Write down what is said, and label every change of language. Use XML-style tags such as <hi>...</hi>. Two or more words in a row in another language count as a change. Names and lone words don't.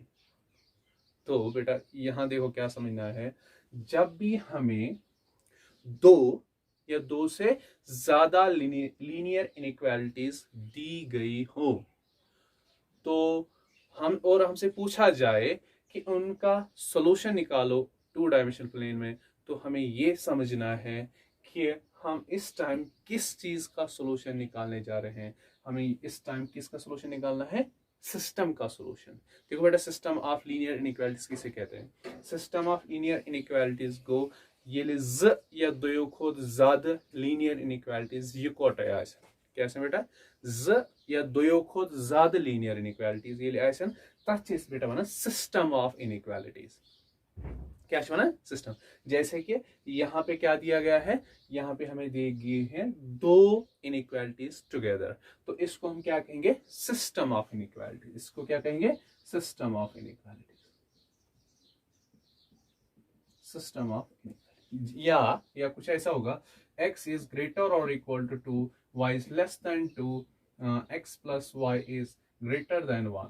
<hi>तो बेटा यहां देखो क्या समझना है, जब भी हमें 2 या 2 से ज्यादा</hi> <en>linear inequalities</en> <hi>दी गई हो, तो हमसे पूछा जाए कि उनका सॉल्यूशन निकालो 2</hi> <en>dimensional plane</en> <hi>में, तो हमें ये समझना है कि हम इस टाइम किस चीज का सॉल्यूशन निकालने जा रहे हैं। हमें इस टाइम किसका सॉल्यूशन निकालना है? सिस्टम का सॉल्यूशन। देखो बेटा,</hi> <en>system of linear inequalities</en> <hi>किसे कहते हैं?</hi> <en>system of linear inequalities</en> <ks>گو یېلہ ز یا دۄیو کھۄتہٕ زیادہ</ks> <en>linear inequalities</en> <ks>یکوٹے آسن۔ کیا آسن بیٹا? ز یا دۄیو کھۄتہٕ زیادہ</ks> <en>linear inequalities</en> <ks>یېلہ آسن، تتھ چھ بیٹا ونان</ks> <en>system of inequalities.</en> <ks>کیا ونہٕ؟ سسٹم.</ks> <hi>जैसे कि यहाँ पे क्या दिया गया है, यहाँ पे हमें दिए गए हैं 2</hi> <en>inequalities together,</en> <hi>तो इसको हम क्या कहेंगे?</hi> <en>system of inequalities.</en> <hi>इसको क्या कहेंगे?</hi> <en>system of inequalities. system of inequalities,</en> <hi>या कुछ ऐसा होगा,</hi> <en>x is greater and equal to 2, y is less than 2, x plus y is greater than 1.</en>